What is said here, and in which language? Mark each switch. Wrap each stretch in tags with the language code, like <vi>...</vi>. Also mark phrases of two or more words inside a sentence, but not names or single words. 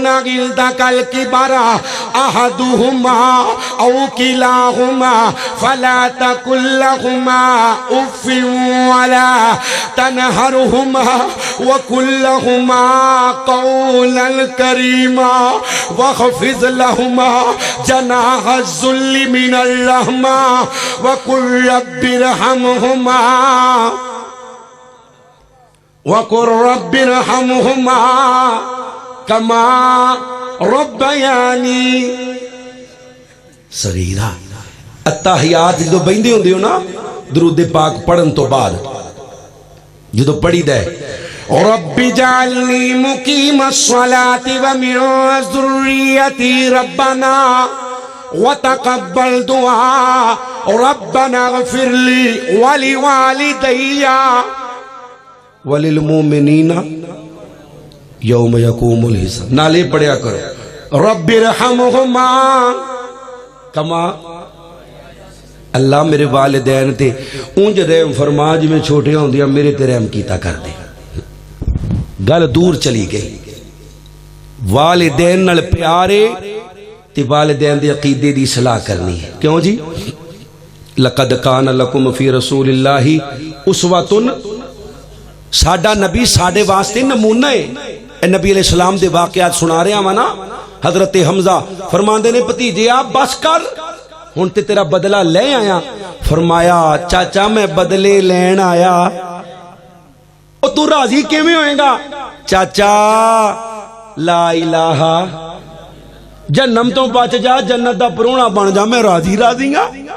<ar>عِندَكَ الْكِبَرَ أَحَدُهُمَا أَوْ كِلَاهُمَا فَلَا تَقُل لَّهُمَا أُفٍّ وَلَا تَنْهَرْهُمَا وَقُل لَّهُمَا قَوْلًا كَرِيمًا وَاخْفِضْ لَهُمَا جَنَاحَ الذُّلِّ مِنَ الرَّحْمَةِ وَقُل رَّبِّ ارْحَمْهُمَا وَقُل رَّبِّ ارْحَمْهُمَا كَمَا رَبَّيَانِي صغیرا التحیات</ar> <pa>جدو بہندے ہوندے ہو نا درود پاک پڑھن تو بعد جدو پڑھی دے</pa> <ar>رب جعلنی مقیم الصلاة ومن ذریتی ربنا وتقبل دعا ربنا اغفر لی ولوالدی وللمؤمنین یوم یقوم الحساب</ar> <pa>نالے پڑھیا کرو</pa> <ar>رب ارحمہما کما</ar> <pa>اللہ میرے والدین تے اونج رحم فرما جی میں چھوٹے ہوں دیا میرے تے رحم کیتا کر دے گل دور چلی گئی والدین نال پیارے تے والدین دے عقیدے دی اصلاح کرنی ہے. کیوں جی؟</pa> <ar>لقد کان لکم فی رسول اللہ اسوۃ،</ar> <pa>ساڈا نبی ساڈے واسطے نمونہ ہے. اے نبی علیہ السلام دے واقعات سنا رہا ہاں نا. حضرت حمزہ فرماندے نے بھتیجے آپ بس کر، ہن تے تیرا بدلہ لے آیا. فرمایا چاچا میں بدلے لین آیا. او تو راضی کیویں ہوئے گا؟ چاچا</pa> <ar>لا الہ،</ar> <pa>جنم تو بچ جا، جنت دا پرونا بن جا، میں راضی راضی گا.</pa>